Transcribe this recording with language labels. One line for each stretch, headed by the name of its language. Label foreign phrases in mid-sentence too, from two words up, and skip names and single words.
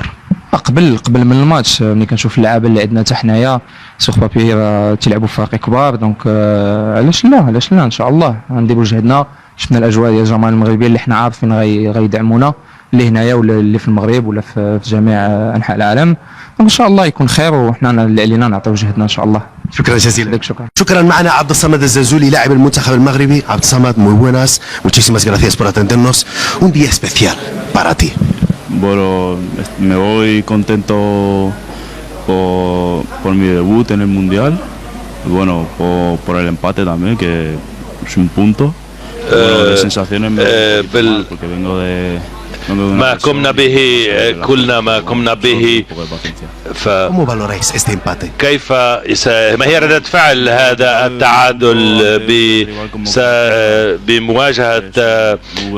Arabic: قبل من الماتش ملي كنشوف اللعابه اللي عندنا حتى حنايا سوغ بابي تيلعبوا في فرق كبار، دونك علاش لا ان شاء الله غنديروا جهدنا. شفنا الاجواء ديال الجماهير المغربيه اللي حنا عارفين غيدعمونا، اللي هنايا ولا اللي في المغرب ولا في جميع انحاء العالم. ان شاء الله يكون خير، وحنا اللي علينا نعطيو جهدنا ان شاء الله. شكرا جزيلا. شكرا. معنا عبد الصمد الزلزولي لاعب المنتخب المغربي. عبد الصمد,
Spanish: muy buenas, muchísimas gracias por atendernos. Un día especial para ti. Bueno, me voy contento por mi debut en el Mundial, y bueno, por el empate también, que es un punto. Bueno, de sensaciones porque vengo de
Arabic: ما قمنا به كلنا ما قمنا به.
Spanish: ¿Cómo valoráis este empate?
Arabic: كيف ما هي ردة فعل هذا التعادل بمواجهة